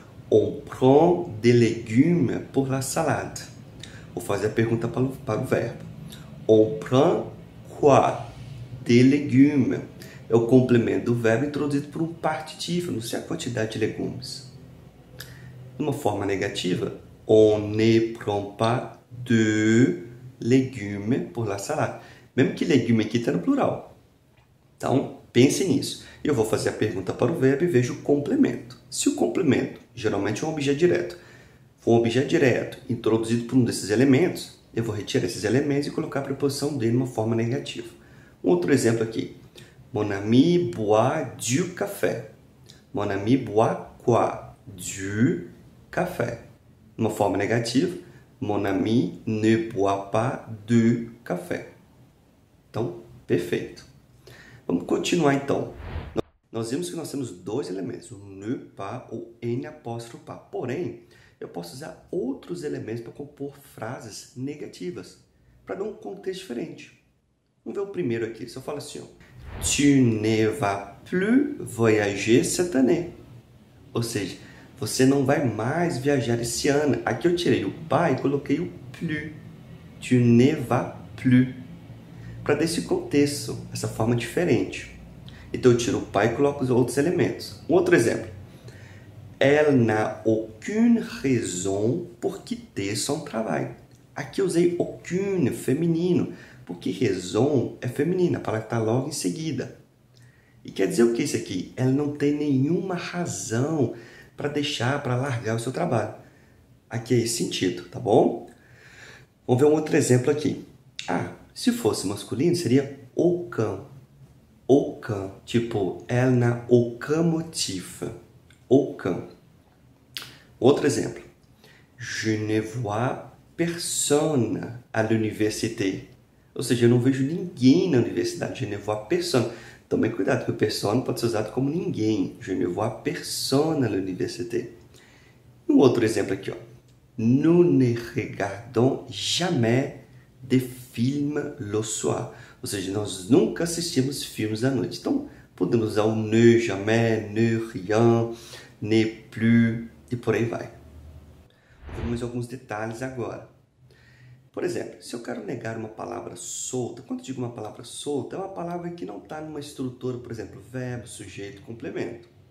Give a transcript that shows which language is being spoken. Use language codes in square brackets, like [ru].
[fr] On prend des légumes pour la salade. [pt] Vou fazer a pergunta para o verbo. [fr] On prend quoi? Des légumes. [pt] É o complemento do verbo introduzido por um partitivo, não sei a quantidade de legumes. Numa forma negativa, [fr] on ne prend pas de légumes pour la salade. [pt] Mesmo que legume aqui está no plural. Então, pense nisso. Eu vou fazer a pergunta para o verbo e vejo o complemento. Se o complemento, geralmente é um objeto direto, for um objeto direto introduzido por um desses elementos, eu vou retirar esses elementos e colocar a preposição de numa forma negativa. Um outro exemplo aqui. [fr] Mon ami boit du café. Mon ami boit quoi? Du café. [pt] Uma forma negativa, [fr] mon ami ne boit pas de café. [pt] Então, perfeito. Vamos continuar então. Nós vimos que nós temos dois elementos, o ne pas ou N apóstrofe pas. Porém, eu posso usar outros elementos para compor frases negativas, para dar um contexto diferente. Vamos ver o primeiro aqui. Se eu falo assim, ó, [fr] tu ne vas plus voyager cette année. [pt] Ou seja, você não vai mais viajar esse ano. Aqui eu tirei o pas e coloquei o plus. [fr] Tu ne vas plus. [pt] Para dar esse contexto, essa forma diferente. Então eu tiro o pas e coloco os outros elementos. Um outro exemplo. [fr] Elle n'a aucune raison pour quitter son travail. [pt] Aqui eu usei aucune, feminino, porque raison é feminina, a palavra está logo em seguida. E quer dizer o que isso aqui? Ela não tem nenhuma razão para deixar, para largar o seu trabalho. Aqui é esse sentido, tá bom? Vamos ver um outro exemplo aqui. Se fosse masculino, seria aucun. [fr] Aucun, tipo, elle n'a aucun motif. Aucun. [pt] Outro exemplo. [fr] Je ne vois personne à l'université. [pt] Ou seja, eu não vejo ninguém na universidade. [fr] Je ne vois personne. [pt] Tomem cuidado, porque personne pode ser usado como ninguém. [fr] Je ne vois personne à l'université. [pt] Um outro exemplo aqui, ó. [fr] Nous ne regardons jamais de films le soir. [pt] Ou seja, nós nunca assistimos filmes à noite. Então, podemos usar o ne jamais, ne rien, ne plus e por aí vai. Vamos alguns detalhes agora. Por exemplo, se eu quero negar uma palavra solta, quando eu digo uma palavra solta, é uma palavra que não está numa estrutura, por exemplo, verbo, sujeito, complemento.